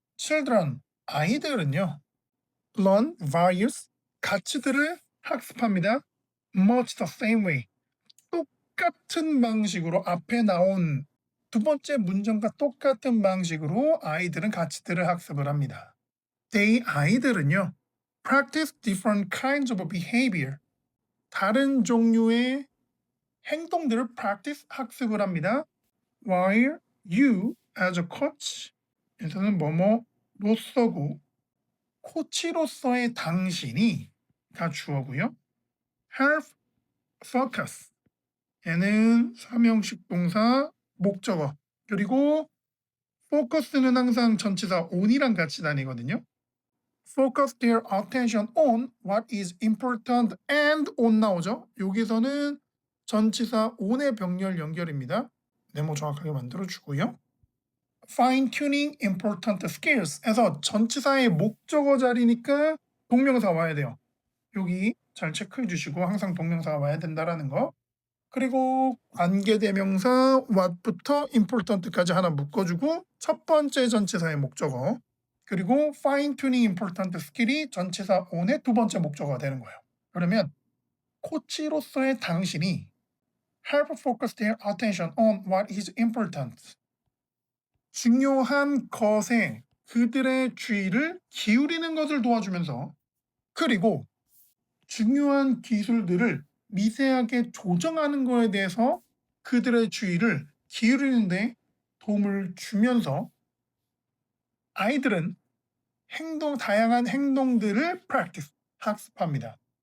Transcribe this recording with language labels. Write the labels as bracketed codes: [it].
[en] children, [ko] 아이들은요 [en] learn various, [ko] 가치들을 학습합니다. [en] much the same way, [ko] 똑같은 방식으로 앞에 나온 두 번째 문장과 똑같은 방식으로 아이들은 가치들을 학습을 합니다. 아이들은요, [en] practice different kinds of behavior. [ko] 다른 종류의 행동들을 practice 학습을 합니다. [en] While you as a coach [ko] 에서는 뭐뭐로서고 코치로서의 당신이가 주어고요. [en] help focus [ko] 얘는 사명식 동사 목적어 그리고 focus는 항상 전치사 on이랑 같이 다니거든요. [en] focus their attention on what is important and on [ko] 나오죠. 여기서는 전치사 on의 병렬 연결입니다. 네모 정확하게 만들어주고요. [en] fine tuning important skills [ko] 에서 전치사의 목적어 자리니까 동명사 와야 돼요. 여기 잘 체크해 주시고 항상 동명사가 와야 된다라는 거. 그리고 관계대명사 what부터 important까지 하나 묶어주고 첫 번째 전치사의 목적어 그리고 [en] fine tuning important skill [ko] 이 전치사 on의 두 번째 목적어가 되는 거예요. 그러면 코치로서의 당신이 [en] help focus their attention on what is important. [ko] 중요한 것에 그들의 주의를 기울이는 것을 도와주면서 그리고 중요한 기술들을 미세하게 조정하는 것에 대해서 그들의 주의를 기울이는 데 도움을 주면서 아이들은 다양한 행동들을 practice, 학습합니다.